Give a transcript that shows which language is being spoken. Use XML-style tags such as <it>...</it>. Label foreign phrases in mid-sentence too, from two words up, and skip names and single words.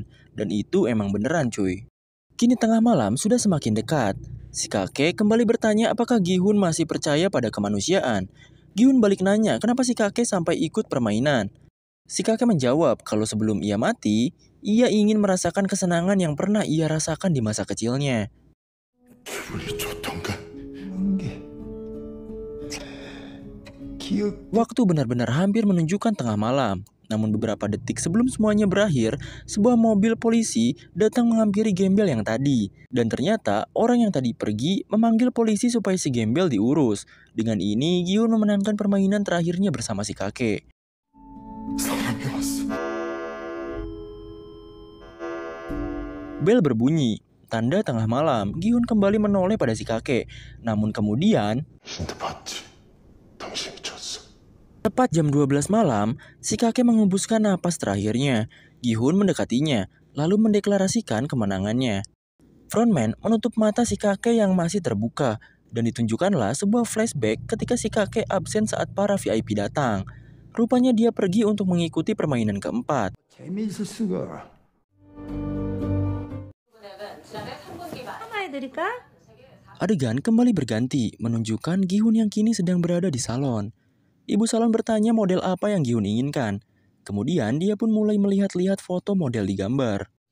<id>Dan itu emang beneran cuy. Kini tengah malam sudah semakin dekat. Si kakek kembali bertanya apakah Gi-hun masih percaya pada kemanusiaan. Gi-hun balik nanya kenapa si kakek sampai ikut permainan. Si kakek menjawab kalau sebelum ia mati, ia ingin merasakan kesenangan yang pernah ia rasakan di masa kecilnya.</id> <ko>기분이 좋던가? 기억.</ko> <id>Waktu benar-benar hampir menunjukkan tengah malam. Namun beberapa detik sebelum semuanya berakhir, sebuah mobil polisi datang menghampiri gembel yang tadi. Dan ternyata orang yang tadi pergi memanggil polisi supaya si gembel diurus. Dengan ini, Gi-hun memenangkan permainan terakhirnya bersama si kakek.</id> <ko>사람이 왔어.</ko> <id>Bel berbunyi, tanda tengah malam. Gi-hun kembali menoleh pada si kakek. Namun kemudian,</id> <ko>힌트 봤지? 당신이 졌어.</ko> <id>tepat jam 12 malam, si kakek mengembuskan napas terakhirnya. Gi-hun mendekatinya, lalu mendeklarasikan kemenangannya. Frontman menutup mata si kakek yang masih terbuka, Dan ditunjukkanlah sebuah flashback ketika si kakek absen saat para VIP datang. Rupanya dia pergi untuk mengikuti permainan keempat.</id> <ko>재미있을 수가.</ko> <id>Adegan kembali berganti, menunjukkan Gi-hun yang kini sedang berada di salon. Ibu salon bertanya model apa yang Gi-hun inginkan. Kemudian dia pun mulai melihat-lihat foto model di gambar.</id>